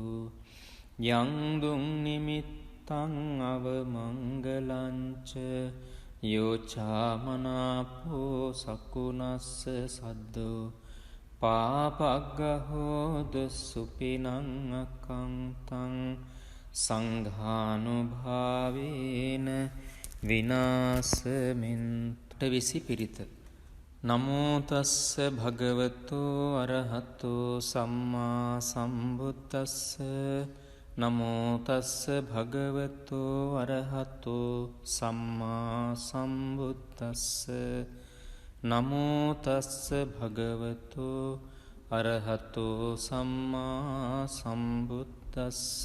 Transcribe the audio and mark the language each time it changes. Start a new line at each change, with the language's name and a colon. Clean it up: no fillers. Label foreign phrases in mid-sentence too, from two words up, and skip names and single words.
Pali: යං දුං නිමිත්තං අවමංගලංච යෝචාමනාපෝ සකුණස්ස සද්දෝ පාපග්ගහෝදු සුපිනං අකංතං සංඝානුභාවේන විනාසමින්තු.
Sinhala: විසි පිරිත.
Pali: නමෝ තස්ස භගවතු අරහතු සම්මා සම්බුද්දස්ස. නමෝ තස්ස භගවතු අරහතු සම්මා සම්බුද්දස්ස. නමෝ තස්ස භගවතු අරහතු සම්මා සම්බුද්දස්ස.